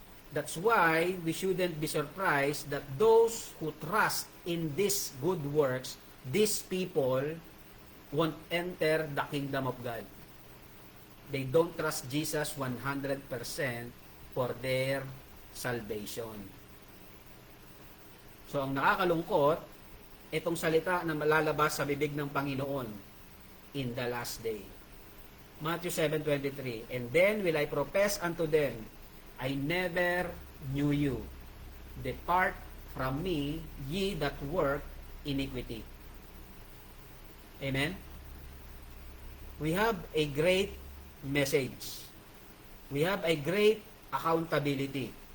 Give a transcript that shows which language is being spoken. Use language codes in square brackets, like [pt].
[en] That's why we shouldn't be surprised that those who trust in these good works, these people won't enter the kingdom of God. They don't trust Jesus 100% for their salvation. [tl] So, ang nakakalungkot, itong salita na malalabas sa bibig ng Panginoon [en] in the last day. Matthew 7:23, And then will I profess unto them, I never knew you. Depart from me, ye that work iniquity. Amen? We have a great message. We have a great accountability.